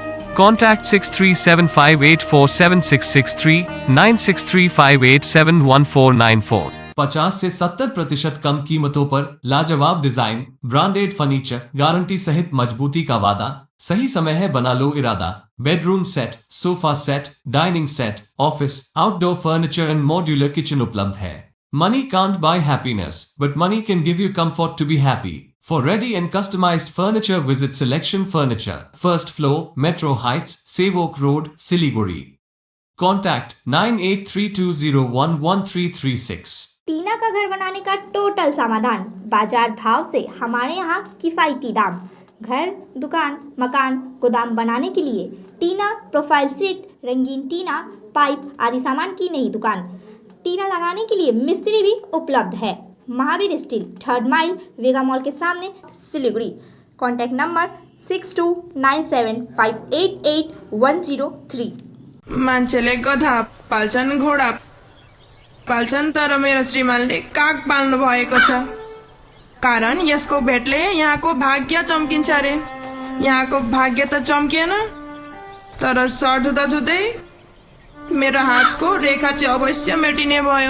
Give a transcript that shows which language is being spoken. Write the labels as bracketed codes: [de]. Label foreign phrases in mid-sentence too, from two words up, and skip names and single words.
[en] Contact 6375847663 9635871494. [hi] 50 से 70% कम कीमतों पर लाजवाब डिजाइन, [en] branded furniture, [hi] गारंटी सहित मजबूती का वादा. सही समय है, बना लो इरादा. [en] bedroom set, sofa set, dining set, office, outdoor furniture and modular kitchen [hi] उपलब्ध है. [en] Money can't buy happiness, but money can give you comfort to be happy. For ready and customized furniture, visit Selection Furniture, first floor, Metro Heights, Sevok Road, Siliguri. Contact 9832011336. [hi] टीना का घर बनाने का टोटल समाधान. बाजार भाव से हमारे यहाँ किफायती दाम. घर, दुकान, मकान, गोदाम बनाने के लिए टीना, प्रोफाइल सीट, रंगीन टीना, पाइप आदि सामान की नई दुकान. टीना लगाने के लिए मिस्त्री भी उपलब्ध है. महावीर स्टील, 3rd माइल, वेगा मॉल के सामने, सिलीगुड़ी. [en] contact number [hi] 6297588103. [ne] मान्छेले गधा पाल्छन्, घोडा पाल्छन्, तर मेरो श्रीमानले काग पाल्नु भएको छ. कारण यसको भेटले यहाँको भाग्य चम्किन्छ रे. यहाँको भाग्य त चम्किएन, तर सर्ट धुँदै मेरो हातको रेखा चाहिँ अवश्य मेटिने भयो.